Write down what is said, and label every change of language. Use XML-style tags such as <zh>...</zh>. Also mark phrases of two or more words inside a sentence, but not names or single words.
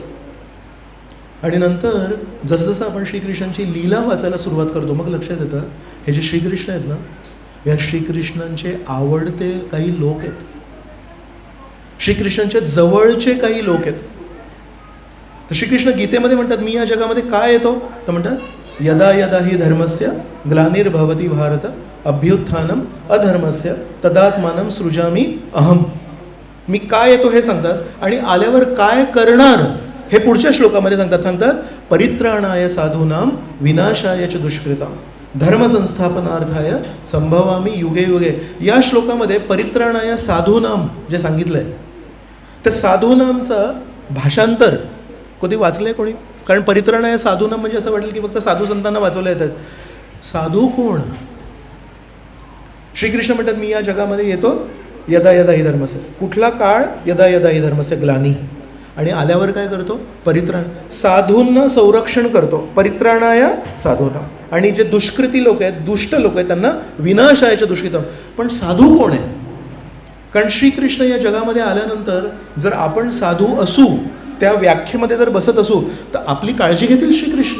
<mr>आणि नंतर जसजसं आपण श्रीकृष्णांची लीला वाचायला सुरुवात करतो, मग लक्षात येतं हे जे श्रीकृष्ण आहेत ना, या श्रीकृष्णांचे आवडते काही लोक आहेत, श्रीकृष्णांच्या जवळचे काही लोक आहेत. तर श्रीकृष्ण गीतेमध्ये म्हणतात, मी या जगामध्ये काय येतो? तर म्हणतात,</mr> <sa>यदा यदा ही धर्मस्य ग्लानिर्भवती भारत अभ्युत्थानम अधर्मस्य तदात्मानं सृजामी अहम.</sa> <mr>मी काय येतो हे सांगतात, आणि आल्यावर काय करणार हे पुढच्या श्लोकामध्ये सांगतात</mr> <sa>परित्राणाय साधूनाम विनाशाय च दुष्कृताम धर्मसंस्थापनार्थाय संभवामी युगे युगे.</sa> <mr>या श्लोकामध्ये</mr> <sa>परित्राणाय साधूनाम</sa> <mr>जे सांगितलंय, त्या साधूनामचं भाषांतर कधी वाचलंय कोणी? कारण</mr> <sa>परित्राणाय साधूनाम</sa> <mr>म्हणजे असं वाटेल की फक्त साधू संतांना वाचवल्या येतात. साधू कोण? श्रीकृष्ण म्हणतात, मी या जगामध्ये येतो</mr> <sa>यदा यदा ही धर्मस्य.</sa> <mr>कुठला काळ?</mr> <sa>यदा यदा ही धर्मस्य ग्लानी.</sa> <mr>आणि आल्यावर काय करतो? परित्राण, साधूंना संरक्षण करतो.</mr> <sa>परित्राणाय साधूनाम.</sa> <mr>आणि जे दुष्कृती लोक आहेत, दुष्ट लोक आहेत, त्यांना विनाशायच्या दुष्कृतम. पण साधू कोण आहे? कारण श्रीकृष्ण या जगामध्ये आल्यानंतर जर आपण साधू असू, त्या व्याख्येमध्ये जर बसत असू, तर आपली काळजी घेतील श्रीकृष्ण.</mr>